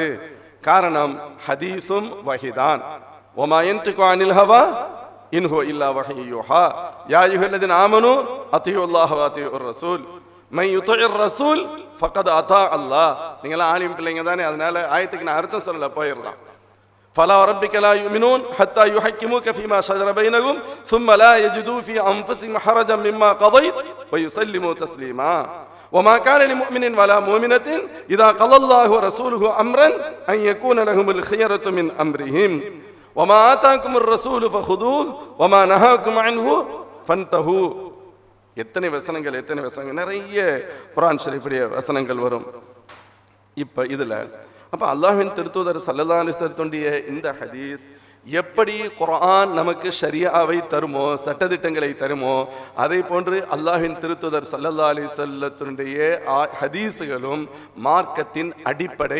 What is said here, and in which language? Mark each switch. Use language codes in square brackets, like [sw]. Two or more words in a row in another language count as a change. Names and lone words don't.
[ta] காரணம், ஹதீஸும் வஹிதான். [ar] وما ينطق عن الهوى إن هو إلا وحي يوحى. يا أيها الذين آمنوا أطيعوا الله وأطيعوا الرسول من يطع الرسول فقد أطاع الله. [ta] நீங்களாம் ஆலிம் பிள்ளைங்க தானே, அதனால ஆயத்துக்கு நான் அர்த்தம் சொல்லல, போயிடலாம். [ar] فلا وربك لا يؤمنون حتى يحكموك فيما شجر بينهم ثم لا يجدوا في أنفسهم حرجا مما قضيت ويسلموا تسليما وما كان لمؤمن ولا مؤمنة إذا قضى الله ورسوله أمرا أن يكون لهم الخيرة من أمرهم وما آتاكم الرسول فخذوه وما نهاكم عنه فانتهوا. [ta] எத்தனை வசனங்கள், எத்தனை வசனங்கள், நிறைய குர்ஆன் ஷரீஃபுடைய வசனங்கள் வரும். இப்ப இதுல அப்ப அல்லாஹ்வின் திருத்தூதர் [ar] صلى الله عليه وسلم [ta] இந்த ஹதீஸ் எப்படி குர்ஆன் நமக்கு ஷரியாவை தருமோ, சட்டதிட்டங்களை தருமோ, அதே போன்று அல்லாஹ்வின் திருத்துதர் [ar] صلى الله عليه [ta] வஸல்லத்தினுடைய ஹதீஸுகளும் மார்க்கத்தின் அடிப்படை.